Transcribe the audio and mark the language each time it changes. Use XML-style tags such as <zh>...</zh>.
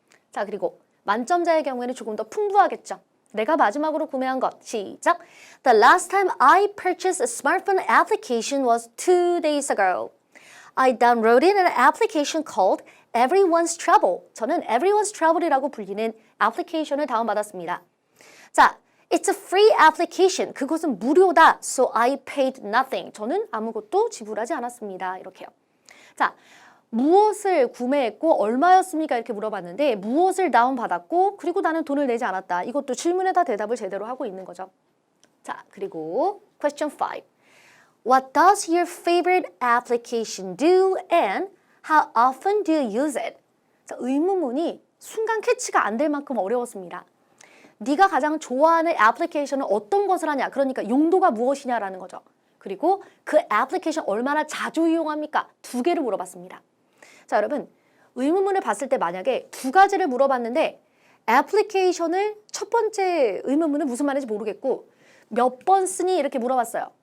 <ko>자, 그리고 만점자의 경우에는 조금 더 풍부하겠죠. 내가 마지막으로 구매한 것. 시작.</ko> <en>The last time I purchased a smartphone application was 2 days ago. I downloaded an application called Everyone's Travel.</en> <ko>저는 Everyone's Travel이라고 불리는 애플리케이션을 다운받았습니다.</ko> <en>자, It's a free application.</en> <ko>그것은 무료다.</ko> <en>So I paid nothing.</en> <ko>저는 아무것도 지불하지 않았습니다. 이렇게요. 자, 무엇을 구매했고 얼마였습니까? 이렇게 물어봤는데 무엇을 다운받았고 그리고 나는 돈을 내지 않았다. 이것도 질문에다 대답을 제대로 하고 있는 거죠. 자, 그리고</ko> <en>question 5. What does your favorite application do and how often do you use it?</en> <ko>자, 의문문이 순간 캐치가 안 될 만큼 어려웠습니다. 네가 가장 좋아하는 애플리케이션은 어떤 것을 하냐? 그러니까 용도가 무엇이냐라는 거죠. 그리고 그 애플리케이션 얼마나 자주 이용합니까? 2개를 물어봤습니다. 자, 여러분 의문문을 봤을 때 만약에 2가지를 물어봤는데 애플리케이션을 첫 번째 의문문은 무슨 말인지 모르겠고 몇 번 쓰니 이렇게 물어봤어요.</ko>